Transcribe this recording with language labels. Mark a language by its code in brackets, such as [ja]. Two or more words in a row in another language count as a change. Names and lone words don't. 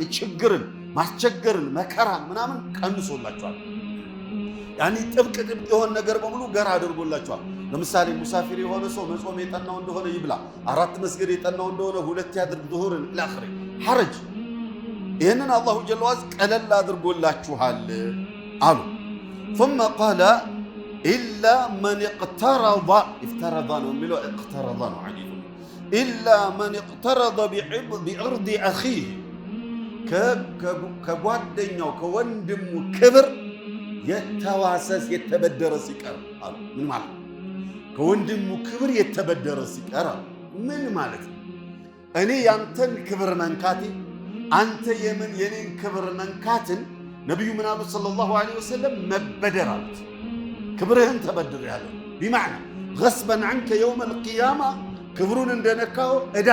[am] ችግርን ማስቸገርን መከራን ምናምን ቀንሶላቸዋል። ያኒ ጥብቅ የሆነ ነገር በሙሉ ገር አድርጎላቸዋል። ለምሳሌ ሙሳፊር የሆነ ሰው መጾም የጠናው እንደሆነ ይብላ፣ 4 መስገድ የጠናው እንደሆነ 2 ያድርግ ዙሁርን ኢላኺሪ ሐረጅ ይህንን [ar] الله جل وعز [am] ቀለል አድርጎላችኋል አሉ። [ar] ثم قال إلا من اقترض افترض [am] ነው የሚለው اقترض ነው ሐዲሱ [ar] إلا من اقترض بعرض أخيه [am] ከጓደኛው ከወንድሙ ክብር የተዋሰስ የተበደረ ሲቀር አሉ። ምን ማለት ነው? ከወንድሙ ክብር የተበደረ ሲቀር አሉ። ምን ማለት ነው? እኔ ያንተን ክብር መንካቴ አንተ የኔን ክብር መንካትን ነቢዩ ምን አሉት [ar] صلى الله عليه وسلم [am] መበደር አሉት። ክብርህን ተበድር ያለ [ar] بمعنى غصبا عنك يوم القيامة [am] ክብሩን እንደነካው ዕዳ